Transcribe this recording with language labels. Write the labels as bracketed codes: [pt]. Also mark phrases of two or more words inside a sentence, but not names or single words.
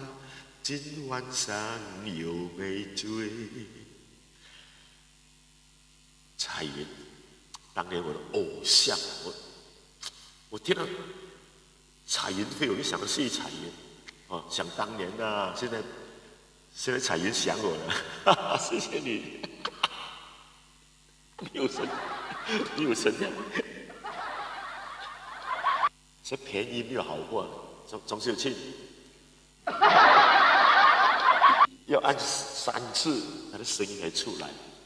[zh] 今晚上有沒醉？彩雲，當年我的偶像，我聽到彩雲飛，我就想到謝彩雲，哦，想當年啊，現在彩雲想我了，哈哈，謝謝你，你有神呀！这便宜没有好货，总是有去，要按3次，它的声音才出来。